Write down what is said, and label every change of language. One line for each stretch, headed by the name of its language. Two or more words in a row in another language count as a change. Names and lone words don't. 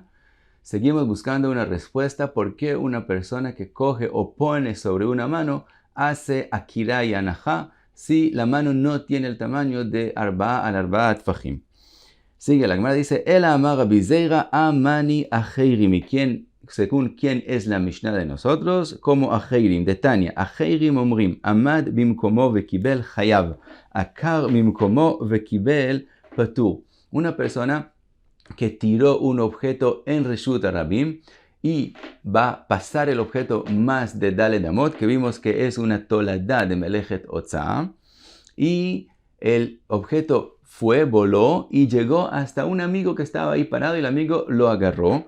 Spanish: Seguimos buscando una respuesta por qué una persona que coge o pone sobre una mano hace akira y anajá si la mano no tiene el tamaño de
Hebrew: ארבעה על ארבעה טפחים.
Spanish: Sigue la Gemara, dice,
Aramaic: אלא אמר רבי זירא מני אחרים היא.
Spanish: Según quién es la Mishnah de nosotros, como Acheirim, de Tania.
Hebrew: אחרים אומרים, עמד במקומו וקיבל חייב, עקר ממקומו וקיבל פטור.
Spanish: Una persona que tiró un objeto en
Hebrew: רשות הרבים
Spanish: y va a pasar el objeto más de
Hebrew: ד׳ אמות,
Spanish: que vimos que es una toladá de
Hebrew: מלאכת הוצאה,
Spanish: y el objeto voló y llegó hasta un amigo que estaba ahí parado y el amigo lo agarró.